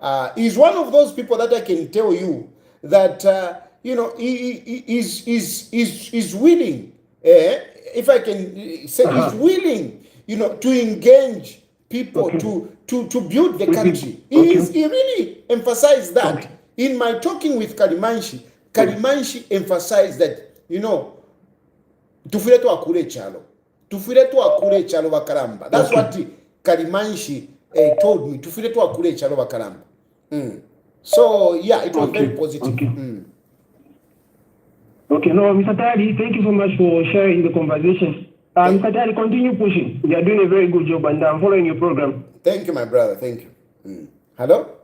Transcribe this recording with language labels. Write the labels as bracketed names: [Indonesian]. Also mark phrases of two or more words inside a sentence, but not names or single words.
[English] is one of those people that I can tell you that he is willing, if I can say, is willing, to engage people to build the country. He really emphasized that. In my talking with Kalimanshi emphasized that, [Bemba] tufire twakule echalo bakalamba. [English] That's what Kalimanshi told me. [Bemba] Tufire twakule echalo bakalamba. [English] So yeah, it was very positive. Okay, no, Mr. Tari, thank you so much for sharing the conversation. Mr. Tari, continue pushing. You are doing a very good job, and I'm following your program. Thank you, my brother. Thank you. Hello?